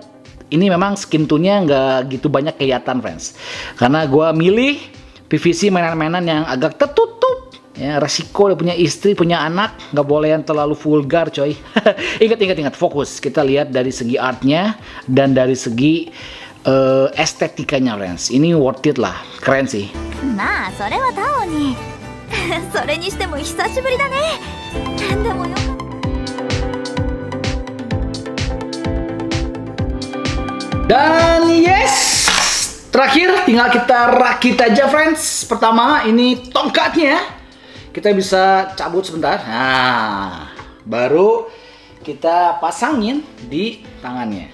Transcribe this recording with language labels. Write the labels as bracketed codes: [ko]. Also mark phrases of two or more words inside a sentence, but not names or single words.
[id] Ini memang [en] skin tone- [id] nya gak gitu banyak kelihatan friends, karena gua milih PVC mainan-mainan yang agak tertutup. Ya, resiko dia punya istri, punya anak, nggak boleh yang terlalu vulgar coy. Ingat, fokus. Kita lihat dari segi artnya dan dari segi estetikanya, friends. Ini [en] worth it [id] lah, keren sih. [ja] まあそれはタオにそれにしても久しぶりだね。でもよかった。 [id] Dan yes, terakhir tinggal kita rakit aja friends. Pertama ini tongkatnya. Kita bisa cabut sebentar. Nah, baru kita pasangin di tangannya.